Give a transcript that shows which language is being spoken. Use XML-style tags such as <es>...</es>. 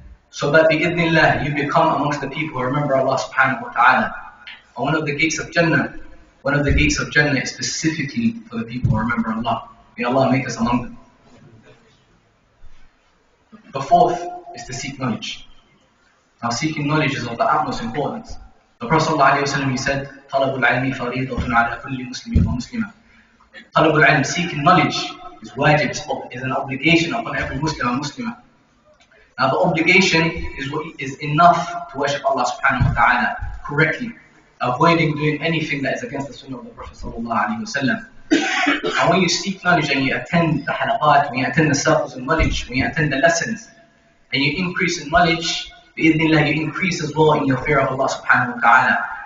<en>So that bi-idhnillah, you become amongst the people who remember Allah subhanahu wa ta'ala. And one of the gates of Jannah is specifically for the people who remember Allah. May Allah make us among them. The fourth is to seek knowledge. Now seeking knowledge is of the utmost importance.</en> <ar>The Prophet ﷺ,</ar> <en>he said,</en> <ar>طَلَبُ الْعِلْمِ فَرِيضَةٌ عَلَى كُلِّ مُسْلِمٍ وَمُسْلِمَةٍ. طَلَبُ الْعِلْمِ,</ar> <en>seeking knowledge is wajib, is an obligation upon every Muslim and Muslimah. Now the obligation is enough to worship Allah subhanahu wa ta'ala correctly, avoiding doing anything that is against the sunnah of the Prophet ﷺ. And when you seek knowledge and you attend the halaqat, when you attend the circles of knowledge, when you attend the lessons, and you increase in knowledge, bi-idhnillah, you increase as well in your fear of Allah subhanahu wa ta'ala.</en>